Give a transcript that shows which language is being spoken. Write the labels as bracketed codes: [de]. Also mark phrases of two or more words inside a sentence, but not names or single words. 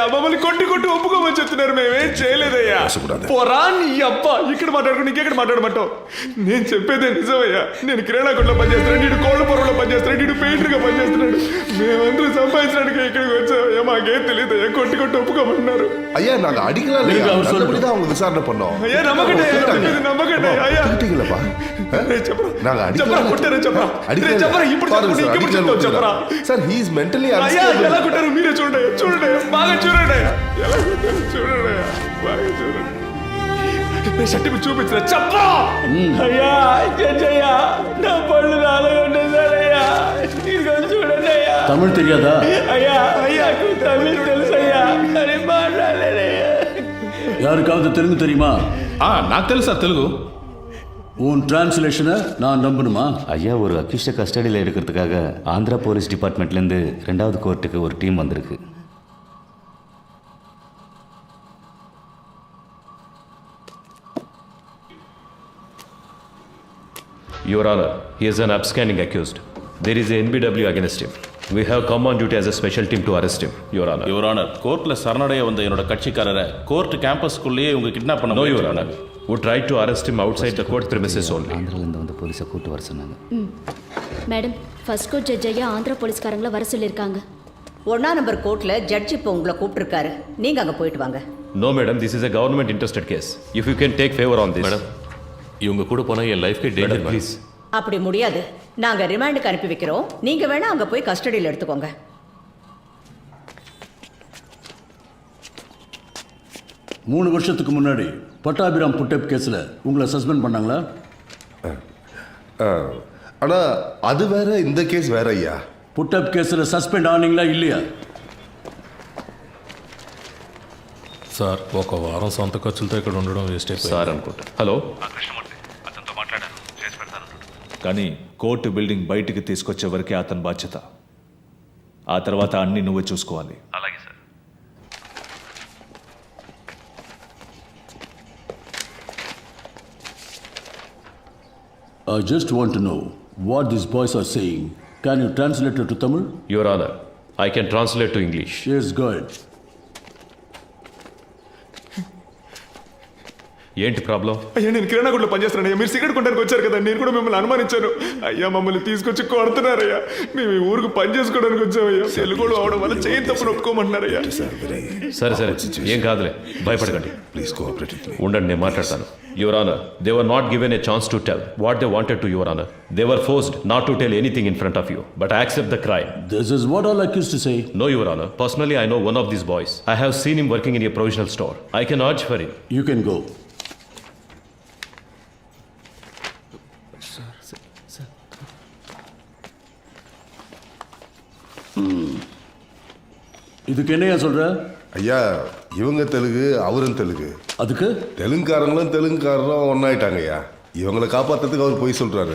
[te] మమ్మల్ని కొట్టి ఒప్పుకోమని చెప్తున్నారు. మేమేం చేయలేదయ్యా. పోరా నీ అబ్బా. ఇక్కడ మాట్లాడుకుని ఇంకెక్కడ మాట్లాడమంటావు? నేను చెప్పేదే నిజమయ్యా. నేను కిరాణా కొట్లో పనిచేస్తున్నాడు, నీడు కోళ్ళ పొరలో పనిచేస్తున్నాడు, నీడు పెయింటర్గా పనిచేస్తున్నాడు. మేమందరూ సంపాదించడానికి ఇక్కడికి వచ్చామయ్యా. మాకేం తెలియదయ్యా. కొట్టి ఒప్పుకోమన్నారు. [ta] ஐயா நாங்க அடிக்கலாம் இல்லையா? நல்லபடிதான் அவங்க விசாரணை பண்ணோம். ஐயா நம்பகட்டே ஐயா. அடிக்கலப்பா. நாங்க அடிக்கலாம். [en] sir he is mentally [te] అయ్యా ఎలా కొట్టారు మీరే చూడండి బాగా చూడండి. ఎలా కొట్టారు చూడండి, బాగా చూడండి. సర్టిఫికెట్ చూపించరా చెప్పా. అయ్యా చెయ్యా, నా పళ్ళు నాలుగుంటుందయ్యా. చూడండి అయ్యా. తమిళ్ తెలియదా? అయ్యా తమిళ్ తెలుసయ్యా, కానీ మాట్లాడలేదయ్యా. [ta] யாருக்காவது தெலுங்கு தெரியுமா? [te] నాకు తెలుసు సార్ తెలుగు. [ta] உன் டிரான்ஸ்லேஷனை நான் நம்பணுமா? ஐயா, ஒரு அக்யூஸ்டை கஸ்டடியில் எடுக்கிறதுக்காக ஆந்திரா [en] police department [ta] 2வது கோர்ட்டுக்கு ஒரு டீம் வந்திருக்கு. [en] Your Honor, he is an absconding accused. There is a NBW against him. We have come on duty as a special team to arrest him, Your Honor. Your Honor, [ta] கோர்ட்ல சரணடைய வந்த என்னோட கட்சிக்காரரை [en] court campus [ta] இவங்க கிட்னாப் பண்ண. [en] No, Your Honor. We tried to arrest him outside the court premises only. [ta] ஆந்திராலேருந்து வந்து போலீஸை கூட்டு வர சொன்னாங்க. மேடம், [en] first court judge [ta] ஐயா ஆந்திரா போலீஸ்காரங்களை வர சொல்லியிருக்காங்க. 1ஆம் நம்பர் கோர்ட்ல ஜட்ஜ் இப்போ உங்களை கூப்பிட்டுருக்காரு. நீங்க அங்க போயிட்டு வாங்க. [en] No, madam, this is a government interested case. If you can take favor on this. Madam, [ta] இவங்க கூட போனா என் [en] life danger. Please. [ta] அப்படி முடியாது. நாங்க ரிமாண்டுக்கு அனுப்பி வைக்கிறோம். நீங்க வேணா அங்க போய் கஸ்டடியில் எடுத்துக்கோங்க. 3 வருஷத்துக்கு முன்னாடி பட்டாபிராம் [en] put-up case [ta] உங்களை சஸ்பெண்ட் பண்ணாங்களா? ஆனா அது வேற, இந்த கேஸ் வேற ஐயா. [en] put-up case [ta] சஸ்பெண்ட் ஆனீங்களா இல்லையா? [te] సార్, ఒక వారం సొంత ఖర్చులతో ఇక్కడ ఉండడం వేస్ట్ అయిపోయింది సార్ అనుకుంటా. హలో, అతనితో మాట్లాడాను, చేసి పెడతాను. కానీ కోర్టు బిల్డింగ్ బయటికి తీసుకొచ్చే వరకే అతని బాధ్యత. ఆ తర్వాత అన్ని నువ్వే చూసుకోవాలి. అలాగే సార్. [en] I just want to know what these boys are saying. Can you translate it to Tamil? Your Honor, I can translate to English. Yes, go ahead. [te] ఏంటి ప్రాబ్లం? అయ్యా, నేను కిరాణా కొట్లో పనిచేస్తున్నాను. మీరు సిగరెట్ కొట్టడానికి వచ్చారు కదా, నేను కూడా మిమ్మల్ని అనుమానించాను. అయ్యా, మమ్మల్ని తీసుకొచ్చి కొడుతున్నారయ్యా. మేము ఈ ఊరికి పని చేసుకోవడానికి వచ్చామయ్యా. తెలుగులో అవడం వల్ల చేయని తప్పును ఒప్పుకోమంటున్నారయ్యా. సరే ఏం కాదులే, భయపడకండి. [en] please cooperate with me. [te] ఉండండి, నేను మాట్లాడతాను. [en] Your Honor, they were not given a chance to tell what they wanted to, Your Honor. They were forced not to tell anything in front of you, but I accept the crime. This is what all accused to say. No, Your Honor. Personally, I know one of these boys. I have seen him working in a provisional store. I can urge for him. You can go. [ta] இதுக்கு என்னையா சொல்ற? ஐயா, இவங்க தெலுங்கு, அவரும் தெலுங்கு. அதுக்கு தெலுங்குக்காரங்களும் தெலுங்குக்காரரும் ஒன்னாயிட்டாங்க ஐயா. இவங்களை காப்பாத்துறதுக்கு அவர் போய் சொல்றாரு.